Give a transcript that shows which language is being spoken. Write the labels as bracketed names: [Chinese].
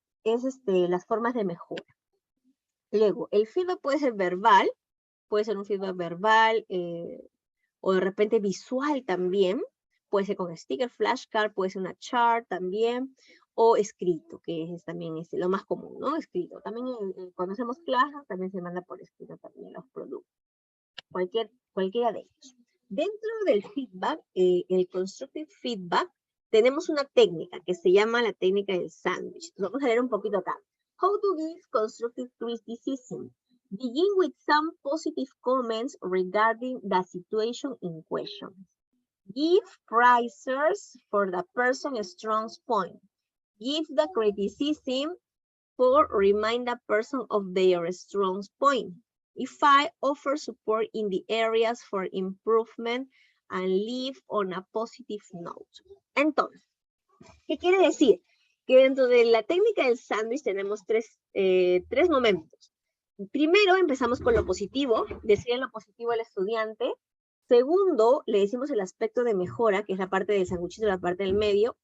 [Spanish] Es las formas de mejora. Luego, el feedback puede ser verbal, puede ser un feedback verbal, o de repente visual también, puede ser con sticker, flashcard, puede ser una chart también, o escrito, que es también lo más común, ¿no? Escrito. También cuando hacemos clases, también se manda por escrito también los productos. Cualquiera de ellos. Dentro del feedback, el constructive feedback, tenemos una técnica que se llama la técnica del sándwich. Vamos a leer un poquito acá. [English] How to give constructive criticism. Begin with some positive comments regarding the situation in question. Give prizes for the person's strong point. Give the criticism for remind the person of their strong point. If I offer support in the areas for improvement and leave on a positive note. [Spanish] Entonces, ¿qué quiere decir? Que dentro de la técnica del sándwich tenemos tres momentos. Primero, empezamos con lo positivo, decir lo positivo al estudiante. Segundo, le decimos el aspecto de mejora, que es la parte del sanguchito, la parte del medio.